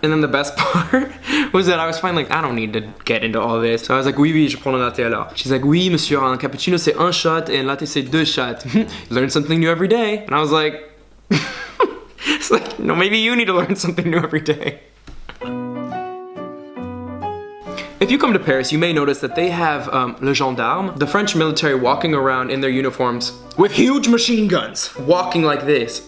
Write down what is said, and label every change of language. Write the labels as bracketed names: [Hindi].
[English] And then the best part was that I was finally like, I don't need to get into all this. So I was like, [French] oui, je prends un latte alors. [English] She's like, [French] oui, monsieur, un cappuccino c'est un shot et un latte c'est deux shots. [English] Learn something new every day. And I was like, it's like, no, maybe you need to learn something new every day. If you come to Paris, you may notice that they have le Gendarme, the French military, walking around in their uniforms with huge machine guns, walking like this.